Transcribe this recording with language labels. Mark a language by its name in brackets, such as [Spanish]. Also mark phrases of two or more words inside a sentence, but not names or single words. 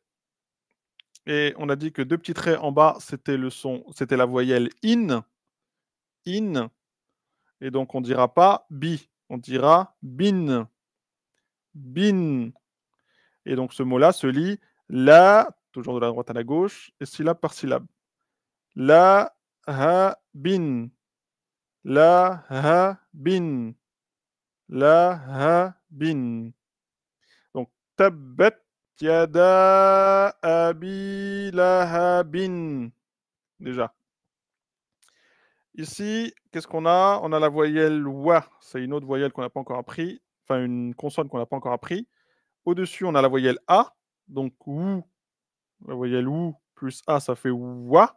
[French] Et on a dit que deux petits traits en bas, c'était le son, c'était la voyelle in. In. Et donc, on ne dira pas bi. On dira bin. Bin. Et donc, ce mot-là se lit la, toujours de la droite à la gauche, et syllabe par syllabe. [Arabic] La, ha, bin. La, ha, bin. La, ha, bin. Donc, تبت يدا أبي لهبٍ. [French] Déjà. Ici, qu'est-ce qu'on a? On a la voyelle wa. C'est une autre voyelle qu'on n'a pas encore appris. Enfin, une consonne qu'on n'a pas encore appris. Au-dessus, on a la voyelle A. Donc, ou. La voyelle ou plus A, ça fait wa.